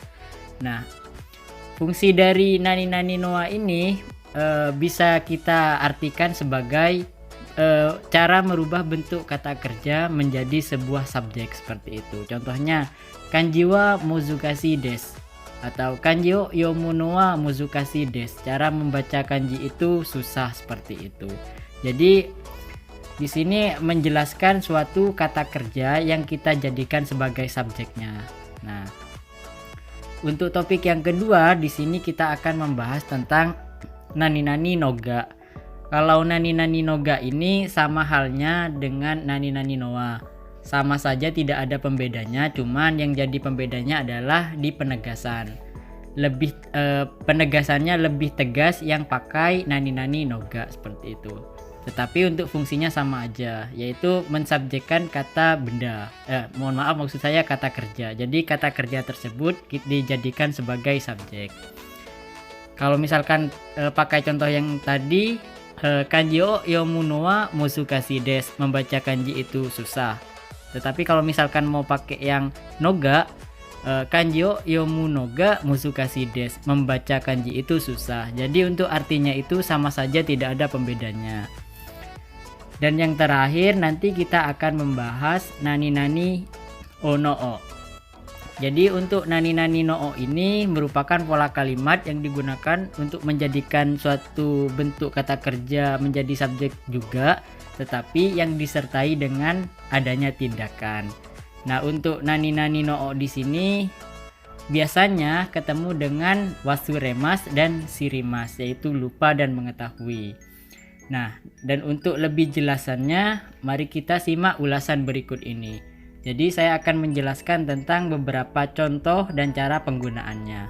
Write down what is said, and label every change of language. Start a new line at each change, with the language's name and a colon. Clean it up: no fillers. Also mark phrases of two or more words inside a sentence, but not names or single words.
Indonesian: Nah, fungsi dari
Japanese: 何々のは
Indonesian: ini bisa kita artikan sebagai cara merubah bentuk kata kerja menjadi sebuah subjek seperti itu. Contohnya,
Japanese: 漢字は難しいです atau 漢字を読むのは難しいです.
Indonesian: Cara membaca kanji itu susah seperti itu. Jadi di sini menjelaskan suatu kata kerja yang kita jadikan sebagai subjeknya. Nah, untuk topik yang kedua di sini kita akan membahas tentang
Japanese: 何々のが.
Indonesian: Kalau
Japanese: 何々のが
Indonesian: ini sama halnya dengan
Japanese: 何々のは.
Indonesian: Sama saja tidak ada pembedanya, cuman yang jadi pembedanya adalah di penegasan. Penegasannya lebih tegas yang pakai
Japanese: 何々のが
Indonesian: seperti itu. Tetapi untuk fungsinya sama aja, yaitu mensubjekkan kata benda. Maksud saya kata kerja. Jadi kata kerja tersebut dijadikan sebagai subjek. Kalau misalkan pakai contoh yang tadi,
Japanese: 漢字を読むのは難しいです,
Indonesian: membaca kanji itu susah. Tetapi kalau misalkan mau pakai yang noga,
Japanese: 漢字を読むのが難しいです,
Indonesian: membaca kanji itu susah. Jadi untuk artinya itu sama saja, tidak ada pembedanya. Dan yang terakhir nanti kita akan membahas
Japanese: 何々をのを.
Indonesian: Jadi untuk
Japanese: 何々のを
Indonesian: ini merupakan pola kalimat yang digunakan untuk menjadikan suatu bentuk kata kerja menjadi subjek juga, tetapi yang disertai dengan adanya tindakan. Nah, untuk
Japanese: 何々のを
Indonesian: di sini biasanya ketemu dengan wasuremas dan shirimas, yaitu lupa dan mengetahui. Nah, dan untuk lebih jelasannya, mari kita simak ulasan berikut ini. Jadi saya akan menjelaskan tentang beberapa contoh dan cara penggunaannya.